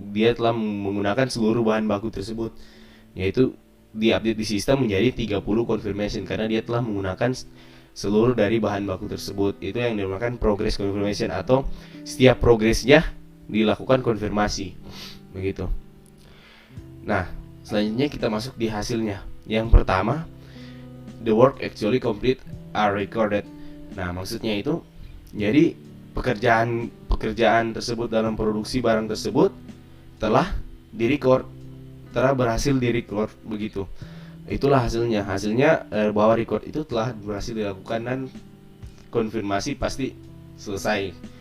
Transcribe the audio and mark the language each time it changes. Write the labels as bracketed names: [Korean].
[Indonesian] Dia telah menggunakan seluruh bahan baku tersebut, yaitu diupdate di sistem menjadi 30 confirmation karena dia telah menggunakan seluruh dari bahan baku tersebut. Itu yang dinamakan progress confirmation, atau setiap progresnya dilakukan konfirmasi begitu. Nah, selanjutnya kita masuk di hasilnya. Yang pertama, [English] the work actually complete are recorded. [Indonesian] Nah, maksudnya itu jadi pekerjaan tersebut dalam produksi barang tersebut telah berhasil direcord begitu. Itulah hasilnya bahwa record itu telah berhasil dilakukan dan konfirmasi pasti selesai.